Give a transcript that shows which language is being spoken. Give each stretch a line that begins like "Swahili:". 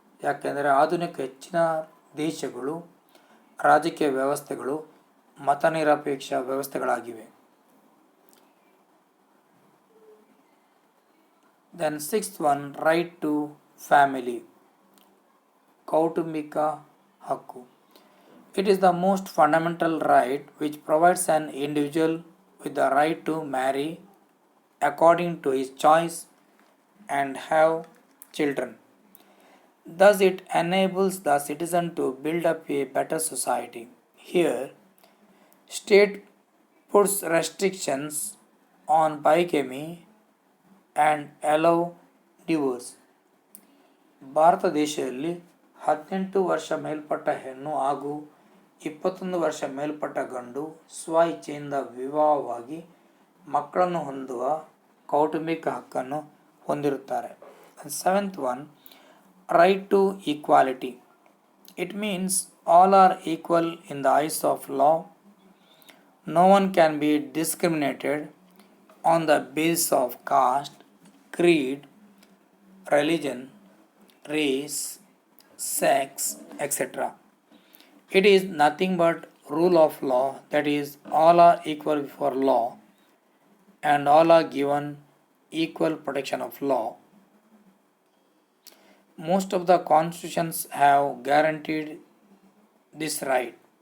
Kannada: ಯಾಕೆಂದರೆ ಆಧುನಿಕ ಹೆಚ್ಚಿನ ದೇಶಗಳು ರಾಜಕೀಯ ವ್ಯವಸ್ಥೆಗಳು ಮತನಿರಪೇಕ್ಷ ವ್ಯವಸ್ಥೆಗಳಾಗಿವೆ.
English: then sixth one, right to family,
Kannada: ಕೌಟುಂಬಿಕ ಹಕ್ಕು.
English: It is the most fundamental right which provides an individual with the right to marry according to his choice and have children. Thus, it enables the citizen to build up a better society. Here, state puts restrictions on bigamy and allow divorce.
Kannada: Bharat ದೇಶದಲ್ಲಿ 18 ವರ್ಷ ಮೇಲ್ಪಟ್ಟ ಹೆಣ್ಣು ಹಾಗೂ 21 ವರ್ಷ ಮೇಲ್ಪಟ್ಟ ಗಂಡು ಸ್ವ ಇಚ್ಛೆಯಿಂದ ವಿವಾಹವಾಗಿ ಮಕ್ಕಳನ್ನು ಹೊಂದುವ ಕೌಟುಂಬಿಕ ಹಕ್ಕನ್ನು ಹೊಂದಿರುತ್ತಾರೆ.
English: Seventh one, right to equality. It means all are equal in the eyes of law. No one can be discriminated on the basis of caste, creed, religion, race, sex, etc. It is nothing but rule of law, that is, all are equal before law and all are given equal protection of law. Most of the constitutions have guaranteed this right.